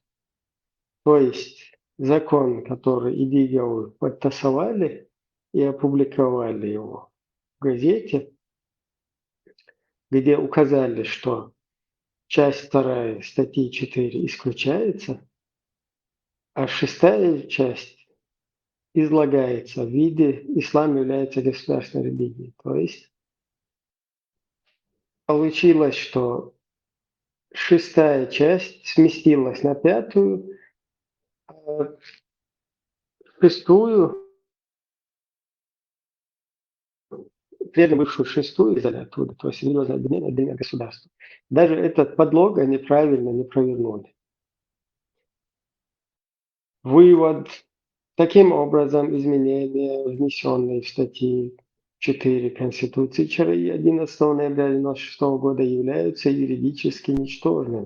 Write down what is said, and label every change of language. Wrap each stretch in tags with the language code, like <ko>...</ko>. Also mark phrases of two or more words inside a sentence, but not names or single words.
<ru>То есть закон, который Идиговы подтасовали и опубликовали его в газете, где указали, что часть 2 статьи 4 исключается, а 6-я часть излагается в виде «Ислам является государственной религией». То есть получилось, что 6-я часть сместилась на 5-ю, а 6-ю, прежде бывшую 6-ю издали оттуда, то есть религиозное объединение отдельное государство. Даже этот подлог они правильно не провернули. Вывод. Таким образом, изменения, внесенные в статьи 4 Конституции ЧРИ 11 ноября 1996 года, являются юридически ничтожными.</ru>